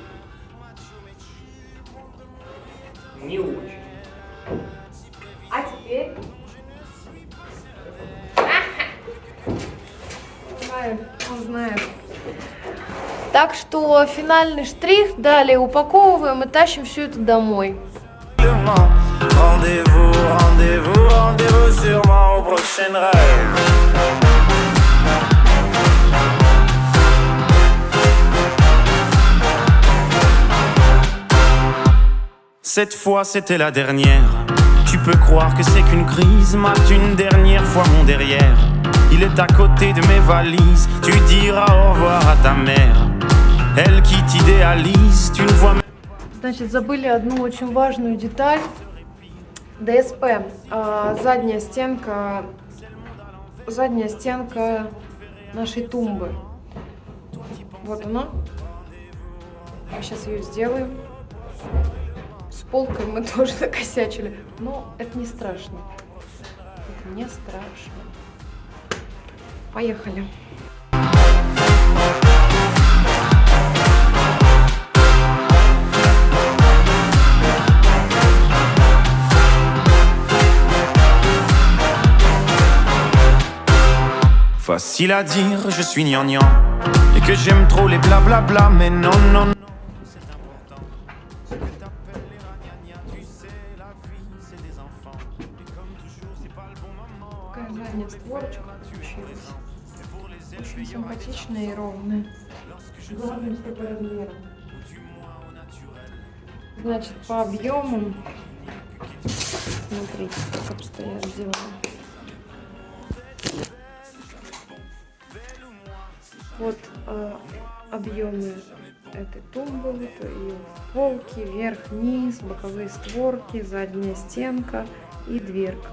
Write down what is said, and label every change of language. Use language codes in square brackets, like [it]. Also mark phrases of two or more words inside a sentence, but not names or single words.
[ru] Не очень. А теперь? Он знает. Так что финальный штрих, далее упаковываем и тащим все это домой. [fr] Rendez-vous, rendez-vous, rendez-vous sûrement au prochain rêve. Cette fois c'était la dernière. Tu peux croire que c'est qu'une crise, mate une dernière fois mon derrière. Il est à côté de mes valises, tu diras au revoir à ta mère. Elle qui t'idéalise, tu ne vois même... [ru] Значит, забыли одну очень важную деталь. ДСП. Задняя стенка нашей тумбы. Вот она. Мы сейчас ее сделаем. С полкой мы тоже накосячили. Но это не страшно. Это не страшно. Поехали. [fr] Facile à dire, je suis gnangnan et que j'aime trop les blablabla, mais non, non, non. C'est important ce que t'appelles les ragnagnas, tu sais, la vie c'est des enfants. Et comme toujours, c'est pas le bon moment. [ru] Какая задняя створочка получилась. Очень симпатичная и ровная. Главное, что по размеру. Значит, по объемам. Смотрите, как обстоят дела. Вот объемы этой тумбы, и полки, верх, низ, боковые створки, задняя стенка и дверка.